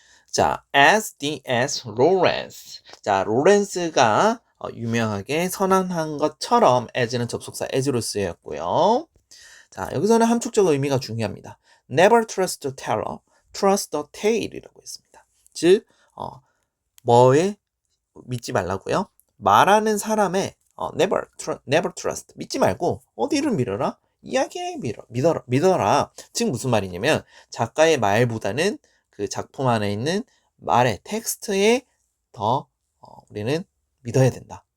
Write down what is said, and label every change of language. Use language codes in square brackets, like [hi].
[en] 자, as D.S. Lawrence. [ko] 자, 로렌스가 유명하게 선언한 것처럼 as는 접속사 as로 쓰였고요. 자, 여기서는 함축적 의미가 중요합니다. [en] Never trust the teller, trust the tale [ko] 이라고 했습니다. 즉, 뭐에 믿지 말라고요? 말하는 사람의 [en] never trust, [ko] 믿지 말고 어디를 믿어라? 이야기에 믿어라. 즉 무슨 말이냐면 작가의 말보다는 그 작품 안에 있는 말의 텍스트에 더 우리는 믿어야 된다.